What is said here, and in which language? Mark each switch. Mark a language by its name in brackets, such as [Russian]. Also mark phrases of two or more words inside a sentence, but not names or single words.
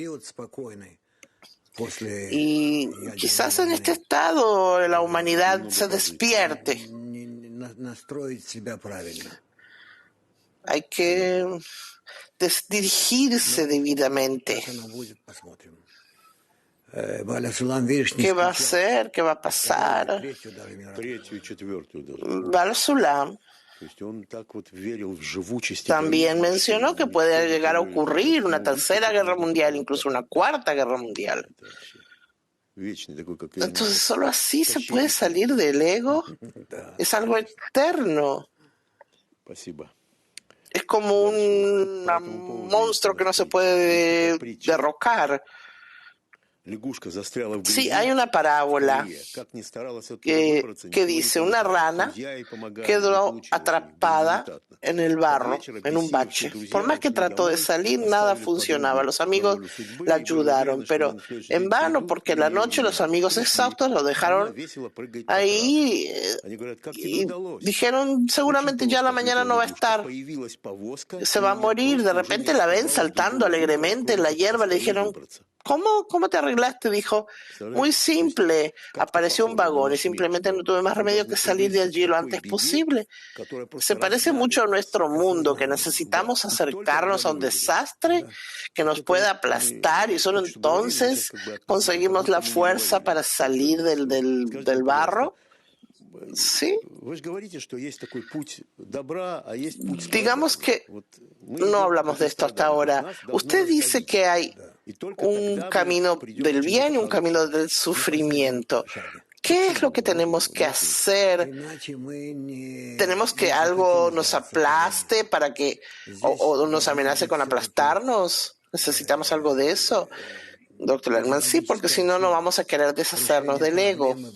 [Spanish] Y quizás en este estado la humanidad se despierte. Hay que dirigirse debidamente. ¿Qué va a hacer? ¿Qué va a pasar? [Russian] третью и четвертую даже. Baal Sulam То есть он так вот верил в живучесть [Spanish] también [Russian] эгоизма, [Spanish] mencionó [Russian] что [Spanish] que [Russian] никто [Spanish] puede [Russian] не [Spanish] llegar a [Russian] поверит, [Spanish] ocurrir una [Russian] ну, [Spanish] tercera [Russian] выскочит [Spanish] guerra [Russian] из [Spanish] mundial, [Russian] этого [Spanish] incluso una cuarta guerra mundial. [Russian] это вообще вечный такой, как [Spanish] Entonces solo así se puede salir del ego. Es algo eterno. [Russian] Спасибо. [Spanish] Es como un monstruo que no se puede derrocar. [Russian] Лягушка застряла в [Spanish] Sí, [Russian] грязи, [Spanish] hay una parábola [Russian] как ни старалась оттуда выбраться, [Spanish] que [Russian] ничего не [Spanish] dice, una [Russian] получалось. [Spanish] rana [Russian] Друзья ей помогали, не [Spanish] quedó [Russian] получилось у них, [Spanish] atrapada [Russian] безрезультатно. [Spanish] en el [Russian] Под [Spanish] barro, [Russian] вечер [Spanish] en un [Russian] обессилевшие [Spanish] bache. [Russian] друзья [Spanish] Por más que [Russian] ушли [Spanish] trató de [Russian] домой, [Spanish] salir, nada [Russian] оставили [Spanish] funcionaba. [Russian] подругу [Spanish] Los [Russian] на [Spanish] amigos [Russian] волю судьбы [Spanish] la [Russian] и были уверены, [Spanish] ayudaron, [Russian] что [Spanish] pero [Russian] они в следующий [Spanish] en [Russian] день [Spanish] vano, [Russian] придут [Spanish] porque [Russian] к [Spanish] la [Russian] ней [Spanish] noche [Russian] и [Spanish] los amigos [Russian] пришли. [Spanish] exhaustos lo [Russian] Она [Spanish] dejaron [Russian] весело прыгает по [Spanish] ahí [Russian] траве. Они говорят, как тебе [Spanish] y [Russian] удалось? [Spanish] dijeron, [Russian] Очень [Spanish] seguramente ya [Russian] просто, [Spanish] la mañana [Russian] ответила [Spanish] no va a [Russian] лягушка. [Spanish] estar, [Russian] Появилась повозка, [Spanish] se [Russian] и [Spanish] va a [Russian] мне [Spanish] morir. De [Russian] просто уже не [Spanish] repente la ven [Russian] оставалось [Spanish] saltando [Russian] другого выбора, [Spanish] alegremente en [Russian] кроме [Spanish] la [Russian] как [Spanish] hierba. Le [Russian] поскорее [Spanish] dijeron, [Russian] выбраться. [Spanish] ¿cómo te arreglaste? Dijo, muy [Russian] Представляете? То есть [Spanish] simple. [Russian] как-то [Spanish] Apareció un [Russian] похоже на [Spanish] vagón y [Russian] наш мир, [Spanish] simplemente no [Russian] что [Spanish] tuve más [Russian] мы [Spanish] remedio que [Russian] должны [Spanish] salir de [Russian] приблизиться к [Spanish] allí lo [Russian] такой [Spanish] antes [Russian] беде, [Spanish] posible. [Russian] которая [Spanish] Se [Russian] просто [Spanish] parece mucho [Russian] раздавит [Spanish] a [Russian] нас. [Spanish] nuestro mundo, que [Russian] Да. [Spanish] necesitamos [Russian] И только [Spanish] acercarnos [Russian] тогда [Spanish] a [Russian] мы [Spanish] un [Russian] выживем. [Spanish] desastre que [Russian] Вот [Spanish] nos [Russian] это [Spanish] pueda [Russian] вот [Spanish] aplastar y [Russian] мы [Spanish] solo [Russian] только что говорили, мы сейчас [Spanish] entonces [Russian] как бы относительно, как [Spanish] conseguimos [Russian] будто [Spanish] la [Russian] мы не [Spanish] fuerza [Russian] говорили [Spanish] para [Russian] как [Spanish] salir [Russian] бы с вами. Скажите [Spanish] del [Russian] мне, пожалуйста, [Spanish] barro. Sí, [Russian] вы же говорите, что есть такой путь добра, а есть путь [Spanish] digamos [Russian] страдания. [Spanish] que [Russian] Вот мы [Spanish] no [Russian] идем по [Spanish] hablamos de [Russian] пути [Spanish] esto hasta [Russian] страдания, то есть [Spanish] ahora. [Russian] нас должно [Spanish] Usted dice [Russian] раздавить. [Spanish] que hay [Russian] И только [Spanish] un [Russian] тогда мы [Spanish] camino [Russian] придем [Spanish] del [Russian] к чему-то [Spanish] bien y un camino [Russian] хорошему. [Spanish] del sufrimiento. ¿Qué es lo que tenemos que hacer? ¿Tenemos que algo nos aplaste para que, o nos amenace con aplastarnos? ¿Necesitamos algo de eso? Doctor Langman, sí, porque si no, no vamos a querer deshacernos del ego.